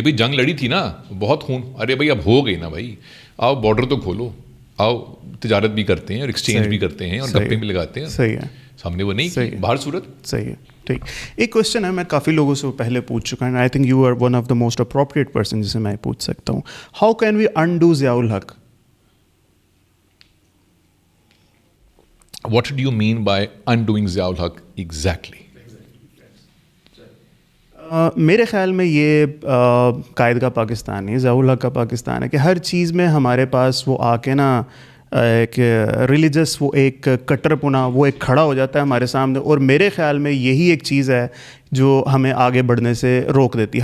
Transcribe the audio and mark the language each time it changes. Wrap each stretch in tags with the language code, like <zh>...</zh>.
<ur>بھائی جنگ لڑی تھی نا, بہت خون, ارے بھائی اب ہو گئی نا بھائی, آؤ بارڈر تو کھولو, آؤ تجارت بھی کرتے ہیں اور ایکسچینج بھی کرتے ہیں اور گپے بھی لگاتے ہیں. صحیح ہے. ہم نے وہ نہیں کی باہر صورت. صحیح ہے. ٹھیک. ایک کوشچن ہے, میں کافی لوگوں سے پہلے پوچھ چکا ہوں,</ur> <en>I think you are one of the most appropriate person</en> <ur>جسے میں پوچھ سکتا ہوں.</ur> <en>How can we undo Ziaul Haq? What do you mean by undoing Ziaul Haq exactly?</en> <ur>میرے خیال میں یہ قائد کا پاکستان نہیں، ضیاء الحق کا پاکستان ہے کہ ہر چیز میں ہمارے پاس وہ آ کے نا ایک ریلیجس وہ ایک کٹر پنا وہ ایک کھڑا ہو جاتا ہے ہمارے سامنے، اور میرے خیال میں یہی ایک چیز ہے جو ہمیں آگے بڑھنے سے روک دیتی ہے.</ur>